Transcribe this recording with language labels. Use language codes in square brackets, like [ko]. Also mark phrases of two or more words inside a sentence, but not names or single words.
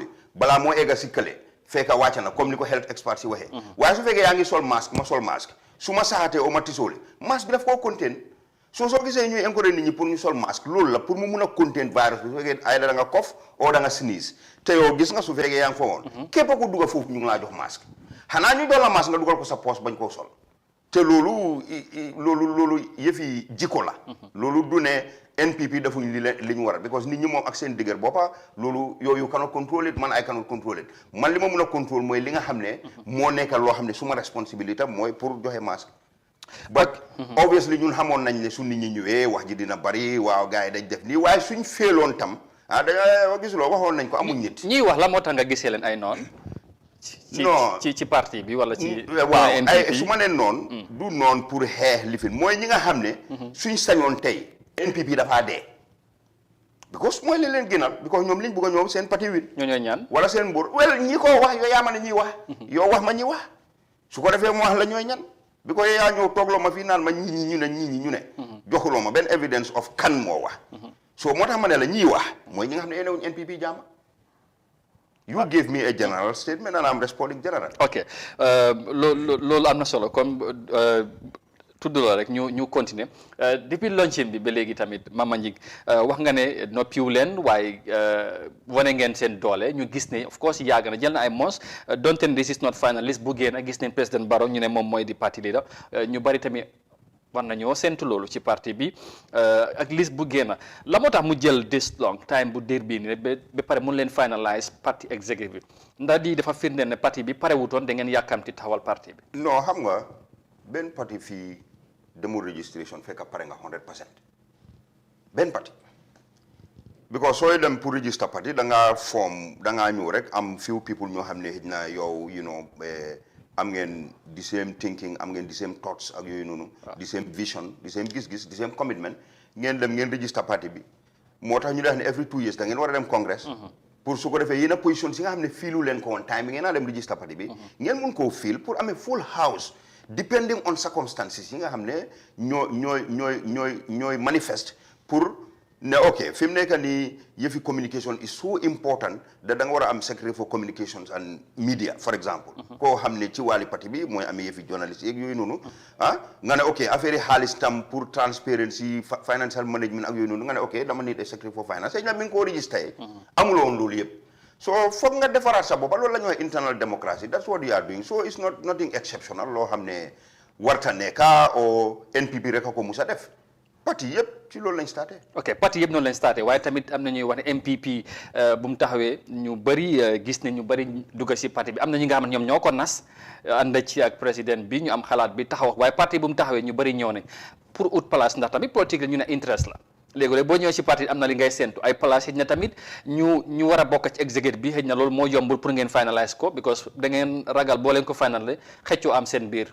[wo] balaa moo egga si kële fekka wàcc na comme ni ko [en] health expert [wo] si waxee waaye su fekkee yaa ngi sol masque ma sol masque su ma saxatee o ma tisooli masque bi daf koo contain soo gisee ñuy encourage nit ñi pour ñu sol masque loolu la pour mu mun a contain virus bi su fekkee ay da nga cough oo da nga sneeze te yow gis nga su fekkee yaa ngi fa woon képp ko dugga foofu ñu ngi laa jox masque xanaa ñu doon la masque nga dugal ko sa poche bañ koo sol te loolu yëfi jikko la loolu du ne NPP defuñ li ñu war a because nit ñi moom ak seen digër boppa loolu yooyu [en] cannot control it [wo] man [en] I cannot control it [wo] man li ma mun a contrôle mooy li nga xam ne moo nekk loo xam ne suma responsabilité mooy pour joxe masque [en] but obviously [wo] ñun xamoon nañ ne su nit ñi ñëwee wax ji dina bari waaw gars yi dañ def nii waaye suñ féeloon tam da gisuloo waxoon nañ ko amuñ nit ñii wax la moo tax nga gisee leen ay noon ci parti bi wala ci waaw ay su ma nee noonu du noonu pour xeex lifin mooy ñi nga xam ne suñ sañoon tey NPP dafaa dee because mooy li leen gënal because ñoom liñ bëgg a ñoom seen parti win ñooñooy ñaan wala seen mbóor wel ñi ko wax yow yaa ma ne ñiy wax yow wax ma ñi wax su ko defee mu wax la ñooy ñan because yaa ñëw toogloo ma fii naan ma ñii ñi ñu ne joxuloo ma benn [en] evidence of [wo] kan moo wax so moo tax ma ne la ñiy wax mooy ñi nga xam ne yéenewuñ NPP jàmm. [en] You gave me a general statement and I'm responding generally. Okay. [wo] Loolu am na solo comme tudd la rek ñu continuer depuis launching bi ba léegi tamit Mama Njing wax nga ne noppiwu leen waaye wane ngeen seen doole ñu gis ne [en] of course [wo] yàgg na jël na ay mons donte ne [en] this is not final list [wo] bu génn gis nañ président Barrow ñu ne moom mooy di parti leader ñu bari tamit war nañoo séntu loolu ci parti bi ak liste bu génn la moo tax mu jël [en] this long time [wo] bu dér bii nii ba pare mun leen finalize parti executive bi ndax di dafa firndeel ne parti bi pare wutoon da ngeen yàkkamti taxawal parti bi. non xam nga benn parti fii demul registration fekk pare nga 100% benn parti because sooy dem pour register parti da ngaa ñëw rek am [en] few people [wo] ñoo xam ne xëy na yow am ngeen [en] the same thinking [wo] am ngeen [en] the same thoughts [wo] ak yooyu noonu [en] the same vision the same [wo] gis-gis [en] the same commitment [wo] ngeen dem ngeen register parti bi moo tax ñu def ne [en] every 2 years [wo] da ngeen war a dem congress pour su ko defee yéen a position si nga xam ne fiilu leen ko woon time bi ngeen naa dem register parti bi ngeen mun koo fiil pour amee [en] full house depending on circumstances [wo] yi nga xam ne ñooy manifeste pour ne ok fi mu nekk nii yëfi [en] communication is so important [wo] da nga war a am [en] secretary for communications and media for example [wo] koo xam ne ci wàlli parti bi mooy amee yëfi journaliste yeeg yooyu noonu nga ne ok affaire yi xaalis tam pour [en] transparency financial management [wo] ak yooyu noonu nga ne ok dama [en] need a secretary for finance [wo] na mi ngi ko registré amuloon loolu yëpp so foog nga defaraat sa boppa loolu la ñuy [en] internal democracy that's what you are doing so it's not nothing exceptional [wo] loo xam ne warta nekka o NPP rek a ko musa def parti yëpp ci loolu lañ starté. ok parti yëpp noonu lañ starté waaye tamit am na ñuy wax ne MPP bu mu taxawee ñu bëri gis ne ñu bëri dugg si parti bi am na ñi nga xam ne ñoom ñoo ko nas ànd ci ak président bi ñu am xalaat bi taxaw waaye parti bu mu taxawee ñu bëri ñëw ne pour ut place ndax tamit politique la ñu ne interest la léegi boo ñëwee si parti am na li ngay séntu ay place xëy na tamit ñu war a bokk ci exécutif bi xëy na loolu moo yombul pour ngeen finalize ko because da ngeen ragal boo leen ko finalize xëccoo am seen biir.